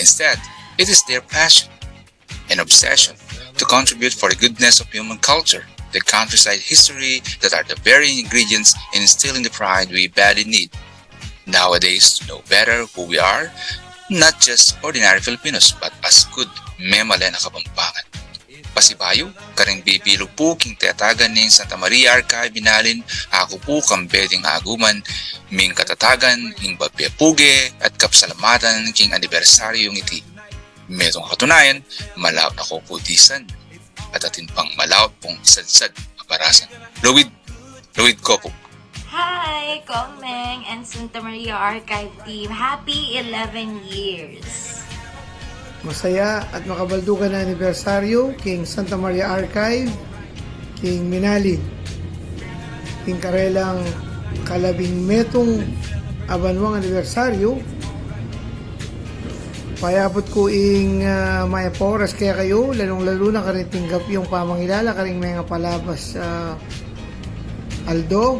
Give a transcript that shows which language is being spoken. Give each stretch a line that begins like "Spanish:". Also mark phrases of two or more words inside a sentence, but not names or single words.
English: Instead, it is their passion and obsession to contribute for the goodness of human culture, the countryside history that are the very ingredients in instilling the pride we badly need nowadays to know better who we are, not just ordinary Filipinos, but as good
Pampanga: memale na Kapampangan. Pasibayo, karing bibilog po king tiyatagan ning Santa Maria Archive Binalin, ako po kambeding aguman, ming katatagan, ing bagpiapuge, at kapsalamatan king anibersaryong iti. Metong katunayan, malaot ako po disan, at atin pang malaot pong sadsad kaparasan. Luwid ko po.
English: Hi, Kong Meng and Santa Maria Archive team. Happy 11 years!
Pampanga: Masaya at makabaldugan na anibersaryo King Santa Maria Archive, King Minalin. King karelang kalabing metong abanwang anibersaryo. Payapot ko ing maya oras kaya kayo, lalong-lalo na karing tinggap yung pamangilala, karing mga palabas Aldo.